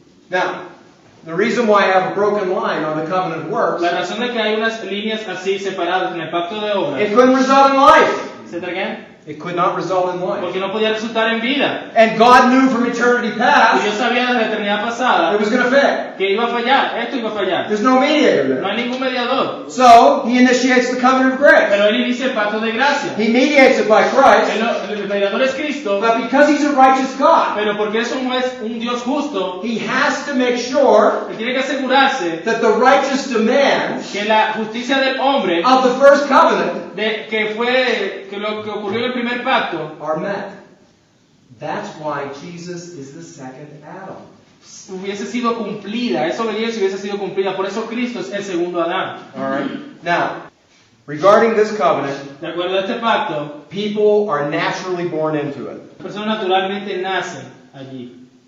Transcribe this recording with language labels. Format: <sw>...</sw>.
<en>Now, the reason why I have a broken line on the covenant of works,</en> <es>La razón de que hay unas líneas así separadas en el pacto de</es> <en>it</en> <es>obras,</es> <en>couldn't result in life.</en> <es>¿etcétera qué?</es> <en>It could not result in life.</en> <es>Porque no podía resultar en vida.</es> <en>And God knew from eternity</en> <es>Y Dios</es> <en>past</en> <es>sabía desde la eternidad pasada</es> <en>it was going to fail.</en> <es>que iba a fallar, esto iba a fallar.</es> <en>There's no mediator</en> <es>No</es> <en>there.</en> <es>hay ningún mediador.</es> <en>So, He initiates the covenant of grace.</en> <es>Pero Él inicia el pacto de gracia.</es> <en>He mediates it by Christ,</en> <es>El mediador es Cristo,</es> <en>but because He's a righteous God,</en> <es>pero porque es un Dios justo,</es> <en>He has to make sure</en> <es>Él tiene que asegurarse</es> <en>that the righteous demands</en> <es>que la justicia del hombre,</es> <en>of the first covenant</en> <es>que lo que ocurrió en el primer pacto,</es> <en>are met. That's why Jesus is the second Adam.</en> <es>hubiese sido cumplida, esa obediencia hubiese sido cumplida. Por eso Cristo es el segundo Adán.</es> <en>All right. Now, regarding this covenant,</en> <es>De acuerdo a este pacto,</es> <en>people are naturally born into it.</en> <es>las personas naturalmente nacen allí.</es>